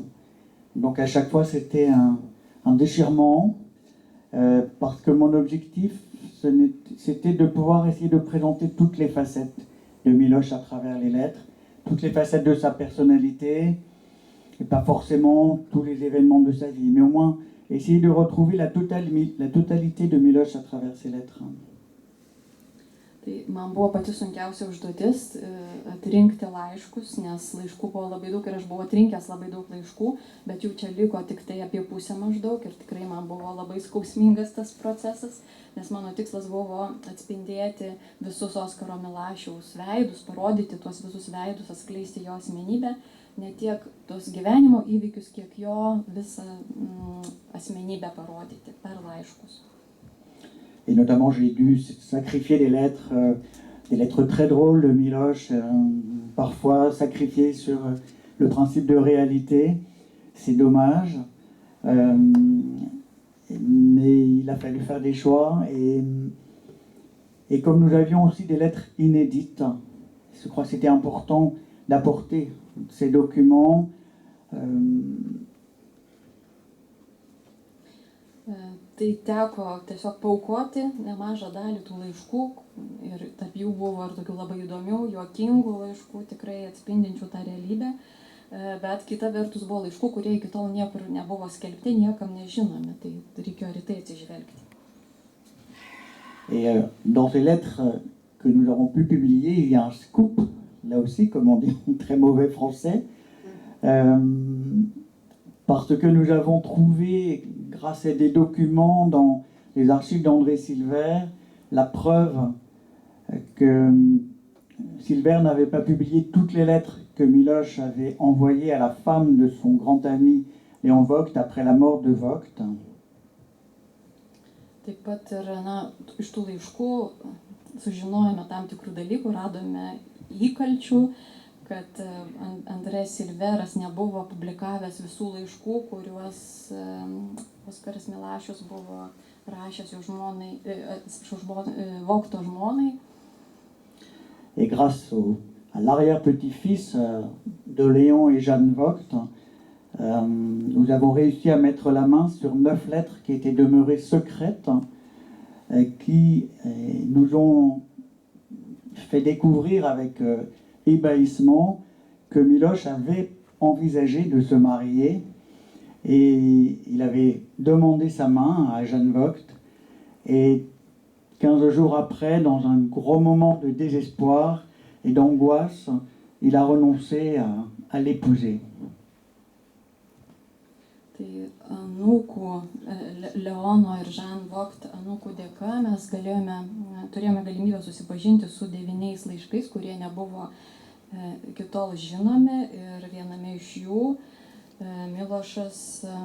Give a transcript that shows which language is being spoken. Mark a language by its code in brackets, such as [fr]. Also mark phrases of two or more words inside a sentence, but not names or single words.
[fr] Donc à chaque fois, c'était un déchirement, parce que mon objectif, c'était de pouvoir essayer de présenter toutes les facettes de Miloš à travers les lettres, toutes les facettes de sa personnalité, et pas forcément tous les événements de sa vie, mais au moins essayer de retrouver la totalité de Miloš à travers ses lettres. [lt] Tai man buvo pati sunkiausia užduotis atrinkti laiškus, nes laiškų buvo labai daug ir aš buvau atrinkęs labai daug laiškų, bet jau čia liko tik tai apie pusę maždaug ir tikrai man buvo labai skausmingas tas procesas, nes mano tikslas buvo atspindėti visus Oskaro Milašiaus veidus, parodyti tuos visus veidus, atskleisti jo asmenybę, ne tiek tos gyvenimo įvykius, kiek jo visą asmenybę parodyti per laiškus. [fr] Et notamment, j'ai dû sacrifier des lettres très drôles de Miloš, parfois sacrifier sur le principe de réalité. C'est dommage, mais il a fallu faire des choix. Et comme nous avions aussi des lettres inédites, je crois que c'était important d'apporter ces documents. [lt] Tai teko tiesiog paaukoti nemažą dalį tų laiškų ir tarp jų buvo ir tokių labai įdomių, juokingų laiškų, tikrai atspindinčių tą realybę, bet kita vertus buvo laiškų, kurie iki tol niekur nebuvo skelbti, niekam nežinomi, tai reikėjo ir tai atsižvelgti. [fr] Et dans ces lettres que nous avons pu publier, il y a un scoop, là aussi, comme on dit en très mauvais français, parce que nous avons trouvé, grâce à des documents dans les archives d'André Silver, la preuve que Silver n'avait pas publié toutes les lettres que Miloš avait envoyées à la femme de son grand ami Léon Vogt après la mort de Vogt. [lt] Taip pat ir iš tų laiškų sužinojome tam tikrų dalykų, radome įkalčių, kad Andrė Silveras nebuvo publikavęs visų laiškų, kuriuos Oskaras Milašius buvo rašęs jo žmonai, Vogto žmonai. [fr] Et grâce à l'arrière-petit-fils de Léon et Jeanne Vogt, nous avons réussi à mettre la main sur 9 lettres qui étaient demeurées secrètes, qui nous ont fait découvrir avec ébahissement que Miloš avait envisagé de se marier et il avait demandé sa main à Jeanne Vogt et 15 jours après, dans un gros moment de désespoir et d'angoisse, il a renoncé à l'épouser. [lt] Tai anūkų, Leono ir Jeanne Vogt anūkų dėka mes turėjome galimybę susipažinti su 9 laiškais, kurie nebuvo iki tol žinomi ir viename iš jų Milašius